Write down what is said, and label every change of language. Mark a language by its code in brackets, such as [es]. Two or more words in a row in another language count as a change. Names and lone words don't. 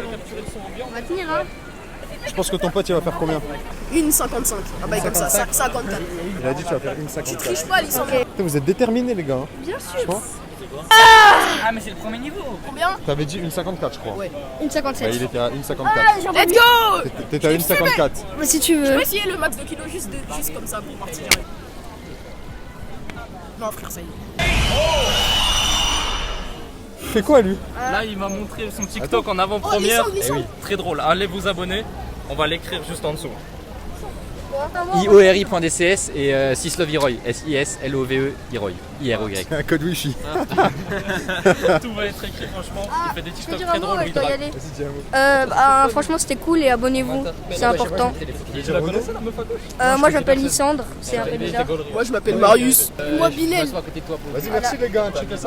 [fr] On va tenir hein. Je pense que ton pote il va faire combien? 1,55. Ah bah, comme ça, 54. Il a dit tu vas faire 1,54. Triche pas, Lissandre. Putain, vous êtes déterminés les gars. Hein. Bien sûr. Ah, mais c'est le premier niveau. Combien? T'avais dit 1,54 je crois. Ouais. 1,57. Ouais, il était à 1,54. [en] Let's go! [fr] T'étais à 1,54. Mais si tu Je veux. peux essayer le max de kilos juste comme ça pour partir. Non, frère, ça y est. Fais quoi lui? Là, il m'a montré son TikTok en avant-première. Oh, Lissandre. Très drôle. Allez vous abonner. On va l'écrire juste en dessous. IORI.dcs et Sislov Iroy. S-I-S-L-O-V-E Iroy. I-R-O-Y. Un code wifi. Tout va être écrit, franchement. Il fait des Je peux TikTok dire très un mot, drôles. je lui, dois y drague. aller. Vas-y, dis un mot. Franchement, c'était cool et abonnez-vous. C'est important. Tu la connaissais la meuf à gauche? Moi, j'appelle Lysandre. C'est un peu bizarre. Moi, je m'appelle Marius. Moi, Bilal. Vas-y, merci les gars, checkez ça.